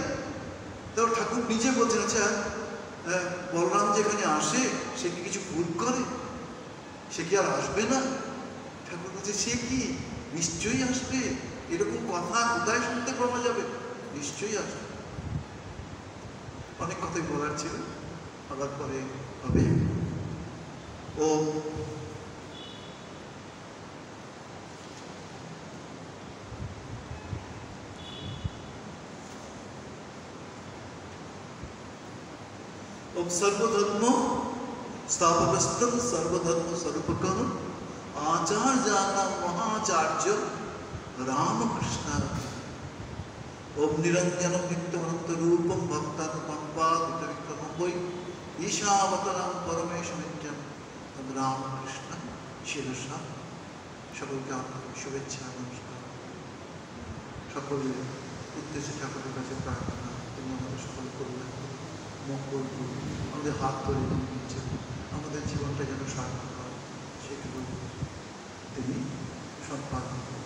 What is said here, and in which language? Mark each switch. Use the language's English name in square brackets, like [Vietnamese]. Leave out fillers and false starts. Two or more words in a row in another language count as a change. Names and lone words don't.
[Bangla] তারপর ঠাকুর নিজে বলছেন, আচ্ছা বলরাম যেখানে আসে সে কি কিছু ভুল করে, সে কি আর আসবে না? ঠাকুর বলছে সে কি, নিশ্চয়ই আসবে, এরকম কথা কোথায় শুনতে পাওয়া যাবে, নিশ্চয়ই আসবে। অনেক কথাই বলার ছিল, আবার পরে হবে। [Sanskrit] ওম ओम सर्वधर्म स्थापकस्तम सर्वधर्म स्वरूपकम आचार्याणां महाचार्य रामकृष्ण ओम निरंजन नित्यमनंत रूपम भक्तानुकंपादितविक्रमं वै ईशावतारं परमेशमित्यं तद् रामकृष्ण শিরসা [Bangla] সকলকে আন্তরিক শুভেচ্ছা নমস্কার। সকলের উদ্দেশ্যে ঠাকুরের কাছে প্রার্থনা, তিনি আমাদের সকল কল্যাণ মঙ্গল করুন, আমাদের হাত ধরে তিনি নিচ্ছেন, আমাদের জীবনটা যেন সার্থক হয় সেগুলো তিনি সম্পাদন